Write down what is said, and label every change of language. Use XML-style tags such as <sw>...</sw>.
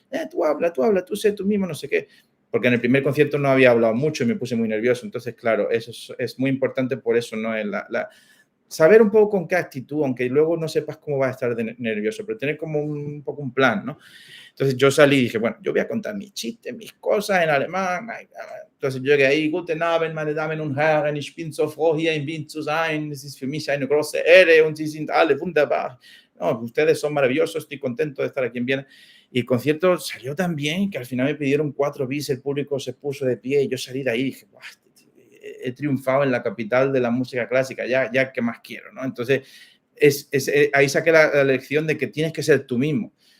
<es>Tú habla, tú sé tú mismo, no sé qué. Porque en el primer concierto no había hablado mucho y me puse muy nervioso. Entonces, claro, eso es muy importante por eso, ¿no? Saber un poco con qué actitud, aunque luego no sepas cómo vas a estar nervioso, pero tener como un poco un plan, ¿no? Entonces yo salí y dije, bueno, yo voy a contar mis chistes, mis cosas en alemán. Entonces yo llegué ahí,</es> <de>Guten Abend, meine Damen und Herren, ich bin so froh, hier in Wien zu sein. Es ist für mich eine große Ehre und Sie sind alle wunderbar.</de> <es>No, ustedes son maravillosos, estoy contento de estar aquí en Viena. Y el concierto salió tan bien que al final me pidieron 4 bis, el público se puso de pie y yo salí de ahí y dije, wow, he triunfado en la capital de la música clásica, ya ¿qué más quiero? ¿No? Entonces, ahí saqué la lección de que tienes que ser tú mismo.</es>